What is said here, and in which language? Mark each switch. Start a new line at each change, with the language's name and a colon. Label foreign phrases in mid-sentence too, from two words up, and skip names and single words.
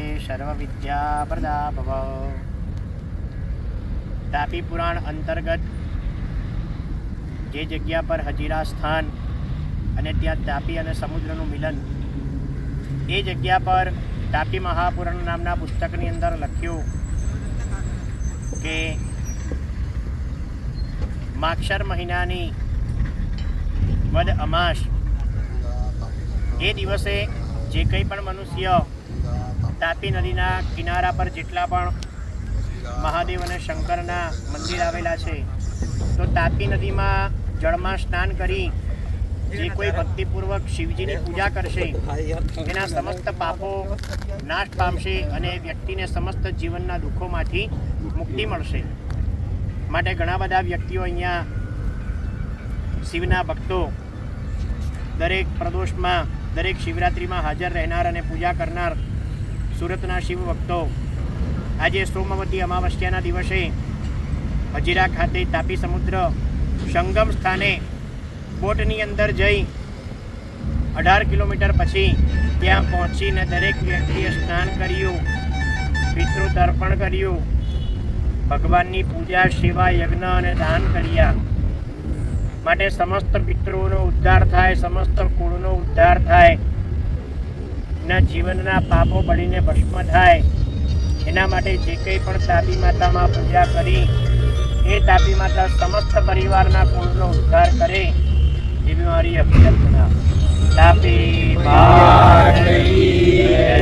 Sanskrit: सर्वविद्याप्रदा भव।
Gujarati: તાપી પુરાણ અંતર્ગત જે જગ્યા પર હજીરા સ્થાન અને ત્યાં તાપી અને સમુદ્રનું મિલન એ જગ્યા પર તાપી મહાપુરાણ નામના પુસ્તકની અંદર લખ્યું કે માગશર મહિનાની વદ અમાસ એ દિવસે જે કઈ પણ મનુષ્ય તાપી નદીના કિનારા પર જેટલા પણ મહાદેવ અને શંકરના મંદિર આવેલા છે તો તાપી નદી માં જળ માં સ્નાન કરી જે કોઈ ભક્તિપૂર્વક શિવજી પૂજા કરશે એના સમસ્ત પાપો નાશ પામશે અને વ્યક્તિને સમસ્ત જીવનના દુખોમાંથી મુક્તિ મળશે। માટે ઘણા બધા વ્યક્તિઓ અહીંયા શિવના ભક્તો દરેક પ્રદોષ માં દરેક શિવરાત્રિ માં હાજર રહેનાર અને પૂજા કરનાર સુરતના શિવ ભક્તો આજ સોમવતી અમાવસ્યાના દિવસે હજીરા ખાતે તાપી સમુદ્ર સંગમ સ્થાને બોટની અંદર જઈ 18 કિલોમીટર પછી ત્યાં પહોંચીને દરેક વ્યક્તિએ સ્નાન કર્યું, પિતૃતર્પણ કર્યું, ભગવાનની પૂજા સેવા યજ્ઞ અને દાન કર્યા। માટે સમસ્ત પિતૃઓનો ઉદ્ધાર થાય, સમસ્ત કુળનો ઉદ્ધાર થાય ને જીવનના પાપો બળીને ભસ્મ થાય। એના માટે જે કંઈ પણ તાપી માતા માં પૂજા કરી એ તાપી માતા સમસ્ત પરિવારના કુળનો ઉદ્ધાર કરે એવી મારી અભ્યર્થના। तापी